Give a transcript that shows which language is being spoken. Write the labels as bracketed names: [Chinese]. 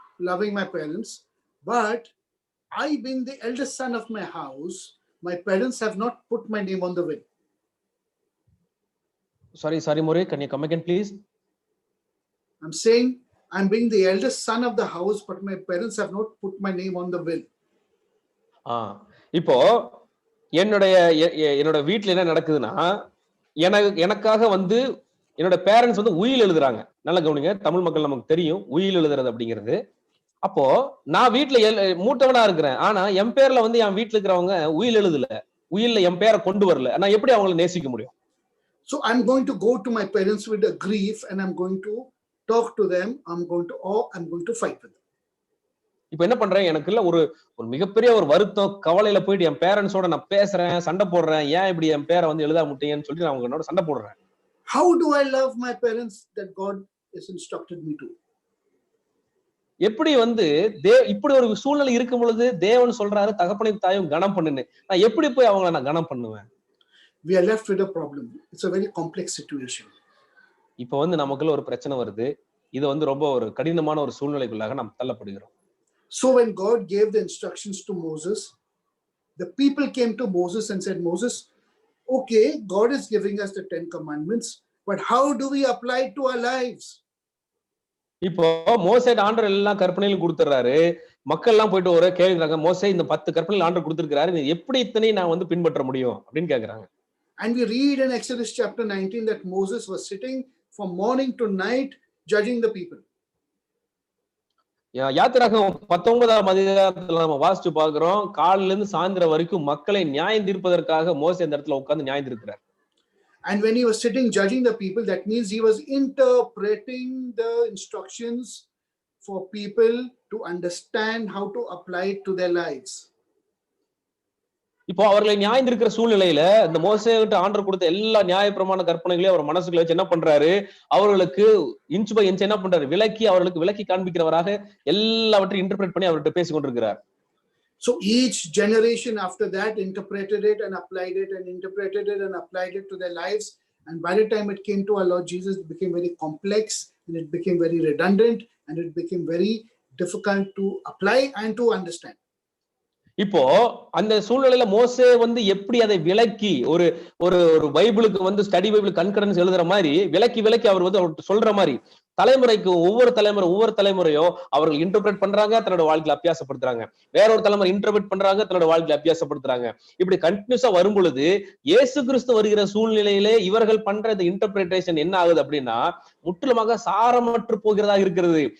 [English] Loving my parents, but I being the eldest son of my house, my parents have not put my name on the will. Sorry, More, can you come again, please? I'm saying I'm being the eldest son of the house, but my parents have not put my name on the will. [Tamil] இப்போ என்னோட வீட்டுல என்ன நடக்குதுன்னா, எனக்காக வந்து என்னோட parents வந்து உயில் எழுதுறாங்க. நல்ல கவனிங்க, தமிழ் மக்கள் நமக்கு தெரியும் உயில் எழுதுறது அப்படிங்கிறது. அப்போ நான் வீட்டுல மூட்டவனா இருக்கிறேன், ஆனா என் பேர்ல வந்து என் வீட்டுல இருக்கிறவங்க உயில் எழுதல, உயில்ல என் பேரை கொண்டு வரல. நான் எப்படி அவங்களை நேசிக்க முடியும்? [English] So I'm going to go to my parents with a grief and I'm going to talk to them. I'm going to fight with them. [Tamil] இப்ப என்ன பண்றேன், எனக்குள்ள ஒரு மிகப்பெரிய ஒரு வருத்தம், கவலையில போயிட்டு என் பேரண்ட்ஸோட நான் பேசுறேன், சண்டை போடுறேன். ஏன் இப்படி என் பேரை வந்து எழுத முட்டீங்கன்னு சொல்லிட்டு நான் அவங்களோட சண்டை போடுறேன். [English] How do I love my parents that God has instructed me to? [Tamil] எப்படி வந்து இப்படி ஒரு சூழ்நிலை இருக்கும் பொழுது தேவன் சொல்றாரு தகப்பனையும் தாயும் கனம் பண்ணுன்னு, நான் எப்படி போய் அவங்களை நான் கனம் பண்ணுவேன்? [English] we are left with a problem. It's a very complex situation. [Tamil] இப்போ வந்து நமக்குள்ள ஒரு பிரச்சனை வருது. இது வந்து ரொம்ப ஒரு கடினமான ஒரு சூழ்நிலைக்குள்ளாக நாம் தள்ளப்படுகிறோம். [English] So when God gave the instructions to Moses, the people came to Moses and said, Moses, okay, God is giving us the 10 commandments, but how do we apply it to our lives? [Tamil] இப்போ மோசே ஆண்டவர் எல்லாம் கற்பனையிலும் கொடுத்துறாரு. மக்கள் எல்லாம் போயிட்டு ஒரு கேக்குறாங்க, மோசே இந்த 10 கற்பனைகள் ஆண்டவர் கொடுத்திருக்காரு, நீ எப்படி இத்தனை நான் வந்து பின்பற்ற முடியும் அப்படின்னு கேக்குறாங்க. [English] And we read in Exodus chapter 19 that Moses was sitting from morning to night judging the people. [Tamil] யாத்திராகமம் 19ஆம் அதிகாரத்துல நம்ம வாசிச்சு பார்க்கிறோம், காலையில இருந்து சாயந்தரம் வரைக்கும் மக்களை நியாயம் தீர்ப்பதற்காக மோசே இந்த இடத்துல உட்கார்ந்து நியாயம் தீர்க்கிறார். [English] And when he was sitting judging the people, that means he was interpreting the instructions for people to understand how to apply it to their lives. [Tamil] இப்போ அவர்களை நியாயம் இருக்கிற சூழ்நிலையில இந்த மோசே கிட்ட ஆண்டவர் கொடுத்த எல்லா நியாயப்பிரமாண கற்பனைகளையும் அவர் மனசுக்குள்ள வச்சு என்ன பண்றாரு, அவர்களுக்கு [English] inch by inch [Tamil] என்ன பண்றாரு, அவர்களுக்கு விளக்கி காண்பிக்கிறவராக எல்லாவற்றையும் இன்டர்பிரேட் பண்ணி அவர்கிட்ட பேசிக் கொண்டிருக்கிறார். [English] So each generation after that interpreted it and applied it and interpreted it and applied it to their lives. And by the time it came to our Lord Jesus, it became very complex and it became very redundant and it became very difficult to apply and to understand. [Tamil] இப்போ அந்த சூழ்நிலையில மோசே வந்து எப்படி அதை விளக்கி ஒரு ஒரு ஒரு பைபிளுக்கு வந்து [English] study Bible concordance [Tamil] எழுதுற மாதிரி விளக்கி அவர் வந்து அவர் சொல்ற மாதிரி தலைமுறைக்கு ஒவ்வொரு தலைமுறையும் அவர்கள் இன்டர்பிரேட் பண்றாங்க, தன்னோட வாழ்க்கையில அபியாசப்படுத்துறாங்க. வேற ஒரு தலைமுறை இன்டர்பிரேட் பண்றாங்க, தன்னோட வாழ்க்கையில அபியாசப்படுத்துறாங்க. இப்படி கண்டினியூஸா வரும் பொழுது இயேசு கிறிஸ்து வருகிற சூழ்நிலையிலே இவர்கள் பண்ற இந்த இன்டர்பிரேஷன் என்ன ஆகுது அப்படின்னா முற்றிலுமாக சாரமற்று போகிறதாக இருக்கிறது.